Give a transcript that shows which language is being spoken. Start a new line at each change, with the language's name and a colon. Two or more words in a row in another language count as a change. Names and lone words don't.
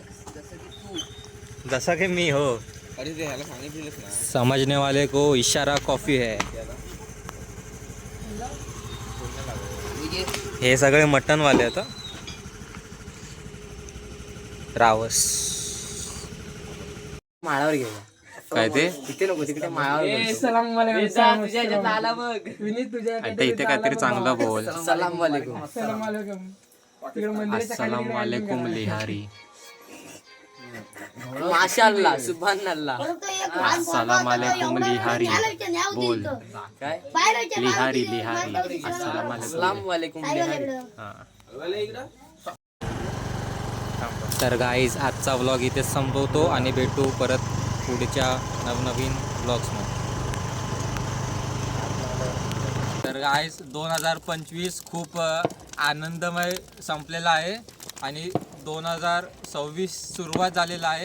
Marathi: जसा की मी हो, अरे ते ह्याला सांगितलेलंच ना.
Hindi: समझने वाले को इशारा कॉफी है.
Marathi: हे सगळे मटनवाले आहेत. रावस माळावर घे. काय ते? तिथे नको, तिकडे माळावर. आता इथे काहीतरी चांगलं बोल.
Arabic: سلام عليكم. السلام عليكم लिहारी. ما شاء الله سبحان الله. السلام عليكم लिहारी बोल
Marathi: काय
Arabic: लिहारी लिहारी السلام عليكم السلام عليكم बिहारी.
Marathi: हां. तर गाईज आजचा व्लॉग इथेच संपवतो आणि भेटू परत पुढच्या नवनवीन व्लॉग्समध्ये. तर गाईज 2025 खूप आनंदमय संपलेला आहे आणि 2026 सुरुवात झालेला आहे.